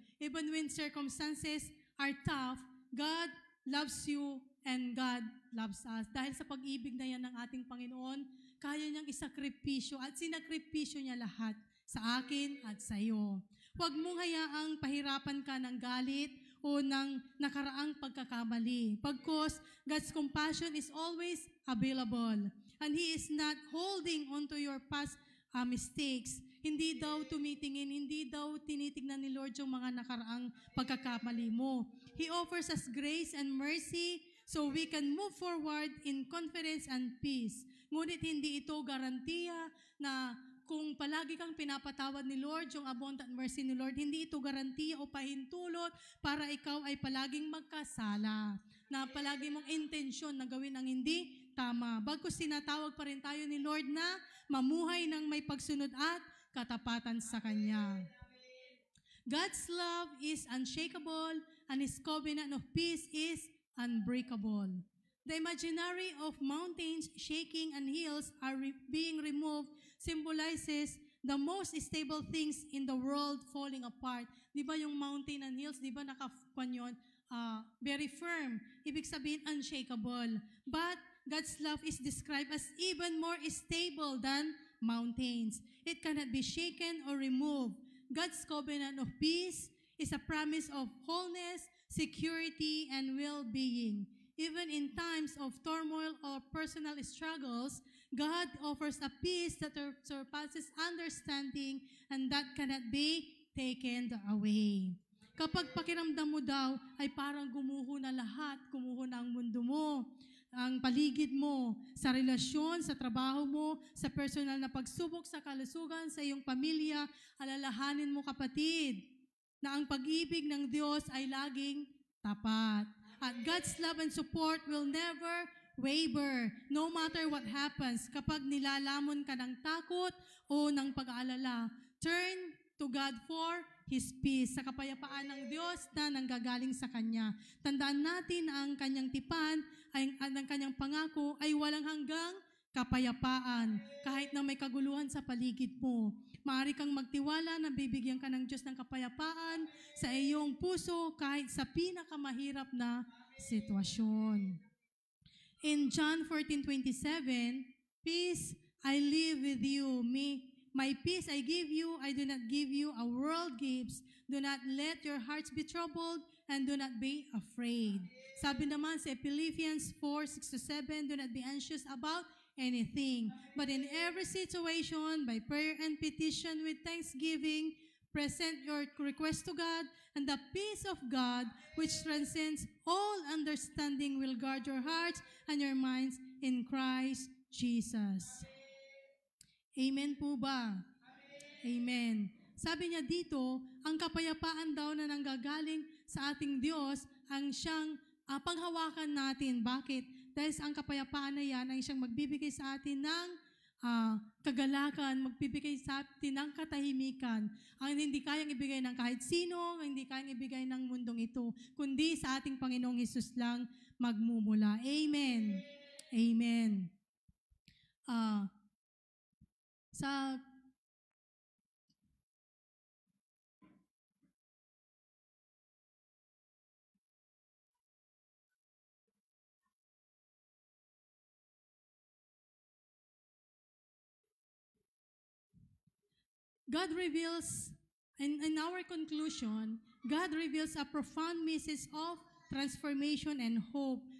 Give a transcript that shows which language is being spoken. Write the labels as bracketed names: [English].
[English] Even when circumstances are tough, God loves you and God loves us. [Filipino] Dahil sa pag-ibig na yan ng ating Panginoon, kaya niyang isakripisyo at sinakripisyo niya lahat sa akin at sa iyo. Huwag mong hayaang pahirapan ka ng galit o ng nakaraang pagkakamali. [English] Pagkos God's compassion is always available and He is not holding onto your past mistakes. [Filipino] Hindi daw tumitingin, hindi daw tinitignan ni Lord yung mga nakaraang pagkakamali mo. [English] He offers us grace and mercy so we can move forward in confidence and peace. [Filipino] Ngunit hindi ito garantiya na kung palagi kang pinapatawad ni Lord, yung [English] abundant mercy [Filipino] ni Lord, hindi ito garantiya o pahintulot para ikaw ay palaging magkasala, na palagi mong intensyon na gawin ang hindi tama. Bagkus tinatawag pa rin tayo ni Lord na mamuhay ng may pagsunod at katapatan sa Kanya. [English] God's love is unshakable and His covenant of peace is unbreakable. The imaginary of mountains shaking and hills are being removed symbolizes the most stable things in the world falling apart. [Filipino] Di ba yung [English] mountain and hills, [Filipino] di ba nakakuan [English] very firm. [Filipino] Ibig sabihin, [English] unshakable. But God's love is described as even more stable than mountains. It cannot be shaken or removed. God's covenant of peace is a promise of wholeness, security, and well-being. Even in times of turmoil or personal struggles, God offers a peace that surpasses understanding and that cannot be taken away. [Filipino] Kapag pakiramdam mo daw ay parang gumuho na lahat, gumuho na ang mundo mo, ang paligid mo, sa relasyon, sa trabaho mo, sa personal na pagsubok, sa kalusugan, sa iyong pamilya, alalahanin mo, kapatid, na ang pag-ibig ng Diyos ay laging tapat. [English] At God's love and support will never waver, no matter what happens. [Filipino] Kapag nilalamon ka ng takot o ng pag-aalala, [English] turn to God for His peace, [Filipino] sa kapayapaan ng Diyos na nanggagaling sa Kanya. Tandaan natin na ang Kanyang tipan, ang Kanyang pangako ay walang hanggang kapayapaan. Kahit na may kaguluhan sa paligid mo, maaari kang magtiwala na bibigyan ka ng Diyos ng kapayapaan sa iyong puso kahit sa pinakamahirap na sitwasyon. [English] In John 14:27, peace I leave with you, my peace I give you, I do not give you a world gives. Do not let your hearts be troubled and do not be afraid. [Filipino] Sabi naman sa [English] Philippians 4:6-7, do not be anxious about anything, but in every situation, by prayer and petition with thanksgiving, present your request to God, and the peace of God, which transcends all understanding, will guard your hearts and your minds in Christ Jesus. [Filipino] Amen po ba? Amen. Sabi niya dito, ang kapayapaan daw na nanggagaling sa ating Diyos ang siyang panghawakan natin. Bakit? Dahil ang kapayapaan na yan ay siyang magbibigay sa atin ng kagalakan, magbibigay sa atin ng katahimikan. Ang hindi kayang ibigay ng kahit sino, ang hindi kayang ibigay ng mundong ito, kundi sa ating Panginoong Hesus lang magmumula. Amen. Amen. [English] Sa God reveals, in our conclusion, God reveals a profound message of transformation and hope.